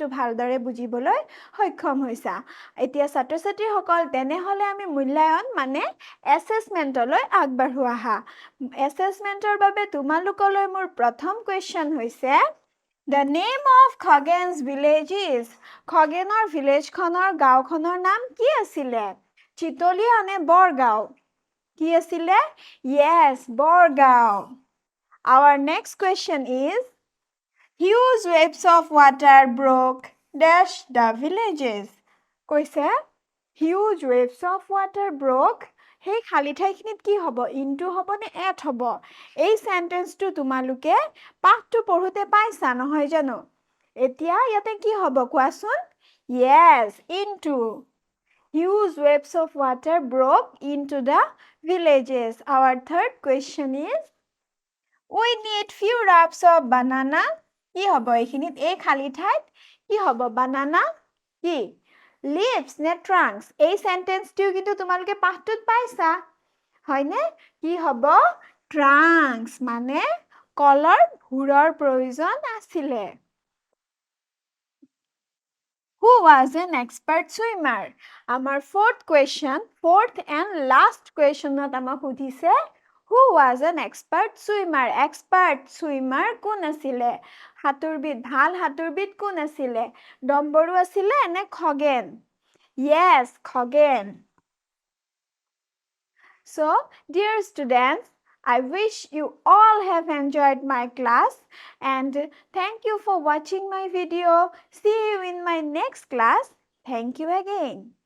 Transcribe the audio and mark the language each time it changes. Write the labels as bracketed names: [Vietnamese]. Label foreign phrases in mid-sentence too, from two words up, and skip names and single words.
[Assamese] ভালদৰে বুজিবলৈ সক্ষম হৈছা এতিয়া ছাত্ৰ-ছাত্ৰীসকল তেনেহলে আমি মূল্যায়ন মানে এছেছমেন্টলৈ আগবাঢ়ো আহা এছেছমেন্টৰ বাবে তোমালোকলৈ মোৰ প্ৰথম কোৱেশ্চন হৈছে [English] The name of Khogен's village is [Assamese] খগেনৰ ভিলেজখনৰ গাঁওখনৰ নাম কি আছিলে চিতলিয়া নে বৰগাঁও কি আছিলে Yes বৰগাঁও [English] Our next question is Huge waves of water broke dash the villages [Assamese] কৈছে [English] Huge waves of water broke [Assamese] সেই খালি ঠাইখিনিত কি হ'ব ইনটু হ'ব নে এট হ'ব এই সেন্টেন্সটো তোমালোকে পাঠটো পঢ়োতে পাইছা নহয় জানো এতিয়া ইয়াতে কি হ'ব কোৱাচোন [English] Yes into Huge waves of water broke into the villages Our third question is We need few wraps of banana [Assamese] কি হ'ব এইখিনিত এই খালি ঠাইত কি হ'ব banana কি leaves নে trunks এই সেন্টেন্সটো কিন্তু তোমালোকে পাঠটোত পাইছা হয়নে কি হ'ব trunks মানে কলৰ ভুৰৰ প্ৰয়োজন আছিলে [English] Who was an expert swimmer [Assamese] আমাৰ [English] fourth and last question [Assamese] ত আমাক সুধিছে [English] Who was an expert swimmer [Assamese] কোন আছিলে ভাল হাতুৰবিদ কোন আছিলে ডম্বৰু আছিলে নে খগেন Yes খগেন [English] So dear students I wish you all have enjoyed my class and thank you for watching my video see you in my next class thank you again